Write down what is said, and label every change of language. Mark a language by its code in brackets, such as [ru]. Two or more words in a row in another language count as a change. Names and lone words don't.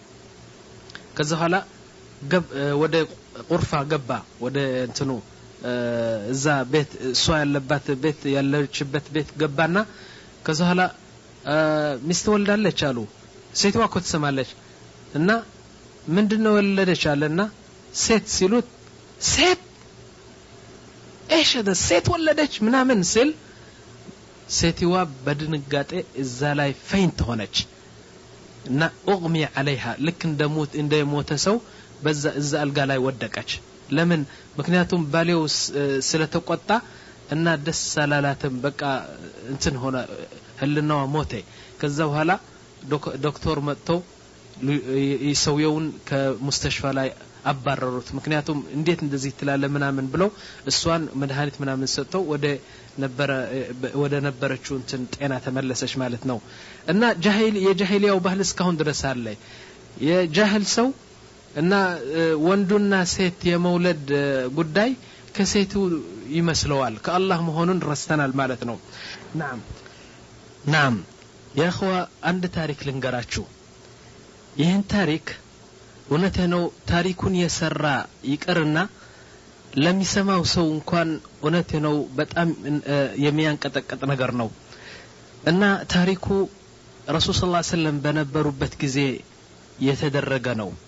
[am] ከዛ ኋላ ወደ ቁርፋ ገባ ወደ እንትኑ እዛ ቤት እሷ ያለባት ቤት ያለችበት ቤት ገባና ከዛ ኋላ ሚስት ወልዳለች አሉ ሴትዋ እኮ ትሰማለች እና ምንድነው ወለደች አለና ሴት ሲሉት ሴት [ar] ايش هذا [am] ሴት ወለደች ምናምን ሲል ሴትዋ በድንጋጤ እዛ ላይ ፈይንት ሆነች እና [ar] اغمي عليها [am] ልክ እንደሞተ ሰው በዛ እዛ አልጋ ላይ ወደቀች ለምን ምክንያቱም ባሌው ስለተቆጣ እና ደስ አላላትም በቃ እንትን ሆነ ህልናዋ ሞተ ከዛ በኋላ ዶክተር መጥቶ ይሰውየውን ከሙስተሽፋ ላይ አባረሩት ምክንያቱም እንዴት እንደዚህ ትላለ ምናምን ብለው እሷን መድኃኒት ምናምን ሰጥተው ወደ ነበረችው እንትን ጤና ተመለሰች ማለት ነው እና የጃሂሊያው ባህል እስካሁን ድረስ አለ የጃሂል ሰው እና ወንዱና ሴት የመውለድ ጉዳይ ከሴቱ ይመስለዋል ከአላህ መሆኑን ረስተናል ማለት ነው [ar] نعم يا اخوة [am] አንድ ታሪክ ልንገራችሁ ይህን ታሪክ እውነቴ ነው ታሪኩን የሰራ ይቀርና ለሚሰማው ሰው እንኳን እውነቴ ነው በጣም የሚያንቀጠቀጥ ነገር ነው እና ታሪኩ [ar] رسول صلى الله عليه وسلم [am] በነበሩበት ጊዜ የተደረገ ነው